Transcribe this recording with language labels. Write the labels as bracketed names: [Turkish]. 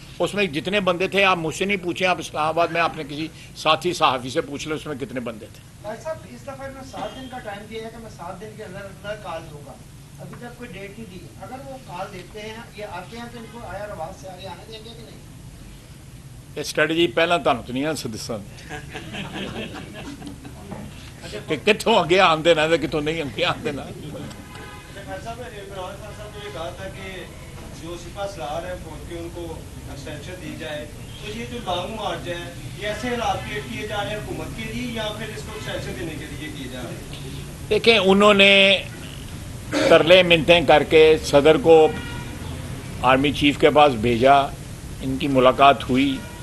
[Urdu] اس میں جتنے بندے تھے آپ مجھ سے نہیں پوچھیں, آپ اسلام آباد میں اپنے کسی ساتھی صحافی سے پوچھ لیں اس میں کتنے بندے تھے. بھائی صاحب اس دفعہ میں 7 دن کا ٹائم دیا ہے کہ میں 7 دن کے اندر اندر کال دوں گا, ابھی تک کوئی ڈیٹ نہیں دی. اگر وہ کال دیتے ہیں یہ آتے ہیں تو ان کو آیا رواز سے آگے آنے دیں گے کہ نہیں؟ [Punjabi] یہ اسٹریٹجی پہلا تہن تو نہیں دساں کہ کتوں اگے آتے نا کتوں نہیں اگے آتے نا. [Urdu] خیر صاحب عمران خان صاحب نے یہ کہا تھا کہ جو سپاہ سالار ہیں فوج کے ان کو ایکسٹینشن دی جائے, تو یہ جو لانگ مارچ ہے یہ ایسے حالات کریٹ کیے جا رہے ہیں حکومت کے لیے یا پھر اس کو ایکسٹینشن دینے کے لیے کیے جا رہے ہیں؟ دیکھیں انہوں نے ترلے منتیں کر کے صدر کو آرمی چیف کے پاس بھیجا, ان کی ملاقات ہوئی.